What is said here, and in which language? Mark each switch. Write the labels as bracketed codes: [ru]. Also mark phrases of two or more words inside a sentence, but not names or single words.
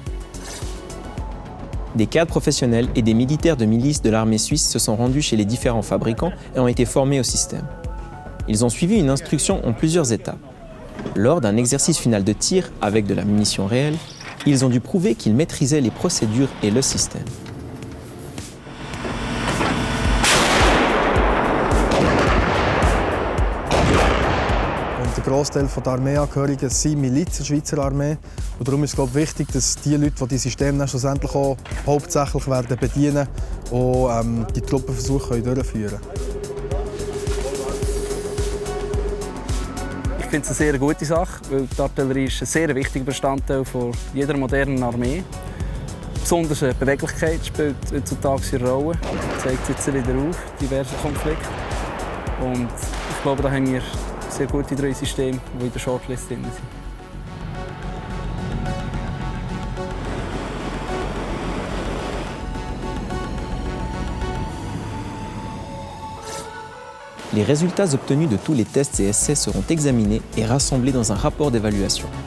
[fr] Des cadres professionnels et des militaires de milice de l'armée suisse se sont rendus chez les différents fabricants et ont été formés au système. Ils ont suivi une instruction en plusieurs étapes. Lors d'un exercice final de tir avec de la munition réelle, ils ont dû prouver qu'ils maîtrisaient les procédures et le système. [de] Der Grossteil der Armeeangehörigen sind Miliz der Schweizer Armee. Und darum ist es wichtig, dass die Leute, die die Systeme schlussendlich auch hauptsächlich werden bedienen, auch die Truppenversuche durchführen können. Ich finde es eine sehr gute Sache, weil die Artillerie ist ein sehr wichtiger Bestandteil von jeder modernen Armee. Besonders die Beweglichkeit spielt heutzutage eine Rolle. Das zeigt jetzt wieder auf, diverse Konflikte. Und ich glaube, da haben wir sehr gute 3 Systeme, die in der Shortlist drin sind. [fr] Les résultats obtenus de tous les tests et essais seront examinés et rassemblés dans un rapport d'évaluation.